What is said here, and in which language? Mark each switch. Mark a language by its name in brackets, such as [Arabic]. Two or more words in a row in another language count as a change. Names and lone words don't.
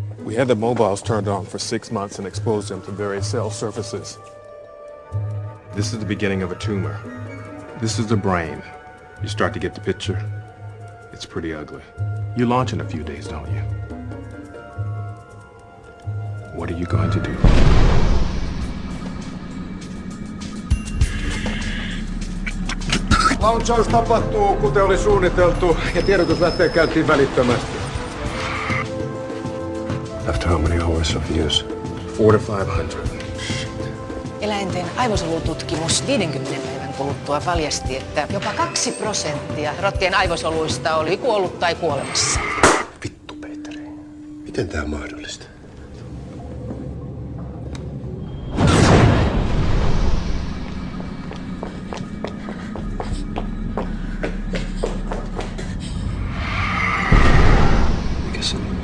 [English] We had the mobiles turned on for 6 months and exposed them to various cell surfaces. This is the beginning of a tumor. This is the brain. You start to get the picture? It's pretty ugly. You launch in a few days, don't you? What are you going to do? [Finnish] Launchaus tapahtuu, kuten oli suunniteltu, ja tiedotus lähtee käyntiin välittömästi. [English] After how many hours of use? 400 to 500. [Finnish] Eläinten aivosolututkimus 50 päivän kuluttua paljasti, että jopa 2% rottien aivosoluista oli kuollut tai kuolemassa. Vittu, Petteri. Miten tää on mahdollista? Mikä se on?